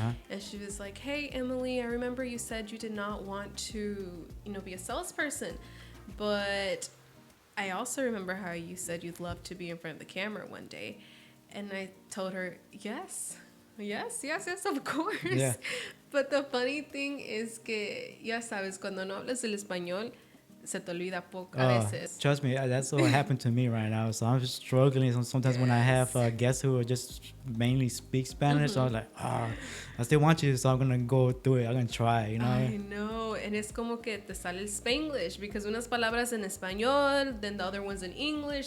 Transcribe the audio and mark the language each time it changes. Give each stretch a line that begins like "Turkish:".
English: And she was like, hey, Emily, I remember you said you did not want to, be a salesperson. But I also remember how you said you'd love to be in front of the camera one day. And I told her, yes, of course. Yeah. But the funny thing is
Spanish: que, ya sabes, cuando no hablas el español, se te olvida poco a veces.
English: Trust me, that's what happened to me right now. So I'm just struggling. Sometimes when I have guests who are just mainly speak Spanish, so I was like, I still want you, so I'm gonna go through it. I'm gonna try, I know, and it's
Spanish: como que te sale el Spanglish
English: because
Spanish: unas palabras en español,
English: then the other ones in English.